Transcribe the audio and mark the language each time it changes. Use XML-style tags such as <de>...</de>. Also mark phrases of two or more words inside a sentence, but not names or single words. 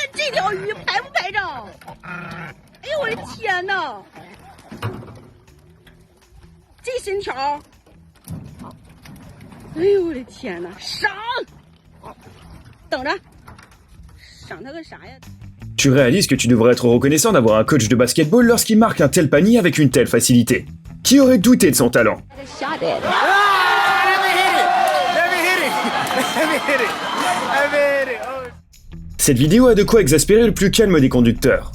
<zh>这条鱼拍不拍着？哎呦我的天哪！这身条，哎呦我的天哪！上，等着，上他个啥呀？</zh> <fr>Tu réalises que tu devrais être reconnaissant d'avoir un coach de basketball lorsqu'il marque un tel panier avec une telle facilité. Qui aurait douté de son talent? Cette vidéo a de quoi exaspérer le plus calme des conducteurs.</fr>